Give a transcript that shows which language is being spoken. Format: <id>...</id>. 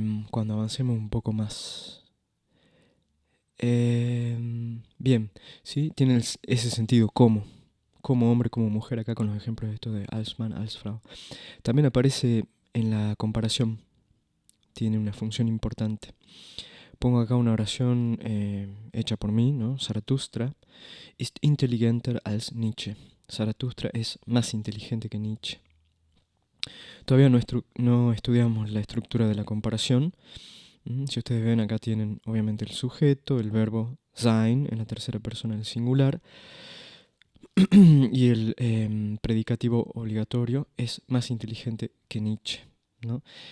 <es>Cuando avancemos un poco más. Bien, ¿sí? Tiene ese sentido como hombre, como mujer, acá con los ejemplos estos de als Mann, als Frau. También aparece en la comparación, tiene una función importante. Pongo acá una oración hecha por mí, ¿no?</es> <de>Zaratustra ist intelligenter als Nietzsche.</de> <es>Zaratustra es más inteligente que Nietzsche. Todavía no estudiamos la estructura de la comparación. Si ustedes ven, acá tienen obviamente el sujeto, el verbo sein en la tercera persona del singular y el predicativo obligatorio es más inteligente que Nietzsche, ¿no?</es>